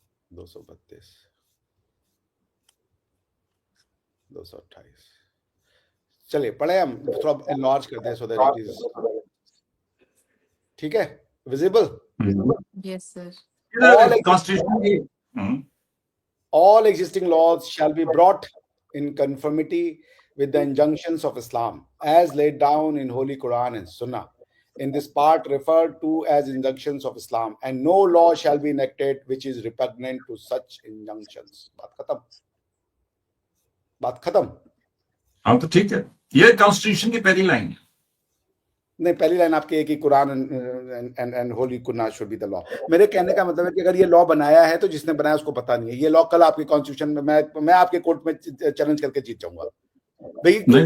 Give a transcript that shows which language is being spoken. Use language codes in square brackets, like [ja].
[hi] 232, 228। चलिए पढ़े, हम थोड़ा एनलार्ज करते हैं [en] so that it is [hi] ठीक है, विजिबल। Yes sir. कॉन्स्टिट्यूशन की [en] All existing laws shall be brought in conformity with the injunctions of Islam as laid down in Holy Quran and Sunnah, in this part referred to as injunctions of Islam, and no law shall be enacted which is repugnant to such injunctions. [hi] बात खत्म, बात खत्म। हाँ तो ठीक है, ये constitution की पहली लाइन है। नहीं, पहली लाइन आपकी एक ही, Quran [en] And holy Quran should be the law. [hi] मेरे कहने का मतलब है कि अगर ये लॉ बनाया है तो जिसने बनाया उसको पता नहीं है। ये लॉ कल आपके कॉन्स्टिट्यूशन में मैं आपके कोर्ट में चैलेंज करके जीत जाऊंगा भाई।